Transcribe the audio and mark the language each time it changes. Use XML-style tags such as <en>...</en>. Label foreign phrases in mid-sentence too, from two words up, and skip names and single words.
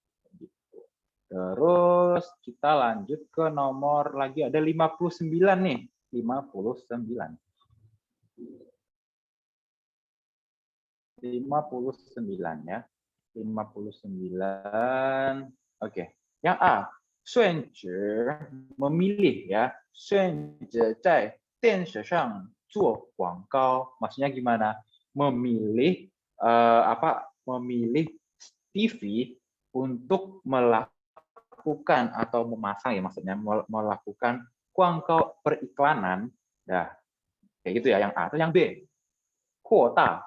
<id>Terus kita lanjut ke nomor lagi ada 59 nih, 59. 59 ya. 59. Oke. Yang A, 顺直 memilih ya.</id> <zh>顺直在电视上做广告.</zh> <id>Maksudnya gimana? Memilih memilih TV untuk melakukan atau memasang ya, maksudnya melakukan kuangkau periklanan. Nah, kayak gitu ya yang A. Atau yang B, kuota.</id>